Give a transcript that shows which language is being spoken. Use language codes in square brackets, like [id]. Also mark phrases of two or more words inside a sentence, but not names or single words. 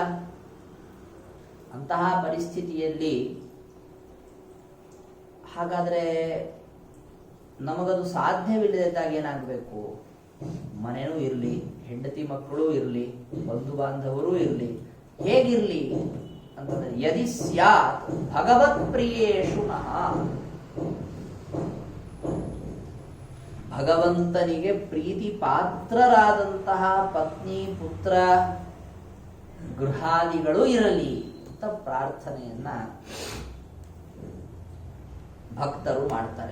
[kn] ಅಂತಹ ಪರಿಸ್ಥಿತಿಯಲ್ಲಿ ಹಾಗಾದ್ರೆ ನಮಗದು ಸಾಧ್ಯವಿಲ್ಲದಾಗ ಏನಾಗಬೇಕು? ಮನೆನೂ ಇರಲಿ, ಹೆಂಡತಿ ಮಕ್ಕಳು ಇರಲಿ, ಬಂಧು ಬಾಂಧವರು ಇರಲಿ, ಹೇಗಿರ್ಲಿ ಅಂತಂದ್ರೆ [sa] ಯದಿ ಸ್ಯಾತ್ ಭಗವತ್ ಪ್ರಿಯೇಷು ನಃ, [kn] ಭಗವಂತನಿಗೆ ಪ್ರೀತಿ ಪಾತ್ರರಾದಂತಹ ಪತ್ನಿ ಪುತ್ರ ಗೃಹಾದಿಗಳು ಇರಲಿ ಅಂತ ಪ್ರಾರ್ಥನೆಯನ್ನ ಭಕ್ತರು ಮಾಡ್ತಾರೆ.